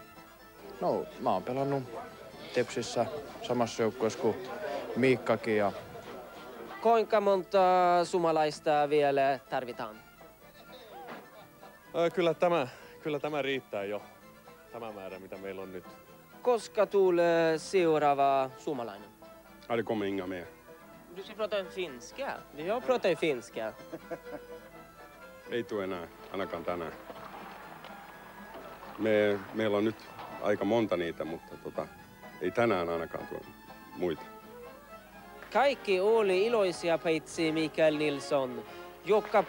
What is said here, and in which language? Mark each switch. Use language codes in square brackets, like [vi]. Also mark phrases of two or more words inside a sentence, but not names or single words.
[fi] No, mä oon pelannut Tepsissä samassa joukkueessa kuin Miikkakin. Ja Kuinka monta suomalaista vielä tarvitaan? Kyllä tämä riittää jo, tämä määrä mitä meillä on nyt. Koska tulee seuraava suomalainen? [sv] Det kommer inga mer. Du ska prata finska. Jag pratar finska. [fi] Ei tule enää, ainakaan tänään. Meillä on nyt aika monta niitä, mutta ei tänään ainakaan tule muita. Kaikki oli iloisia paitsi Mikael Nilsson.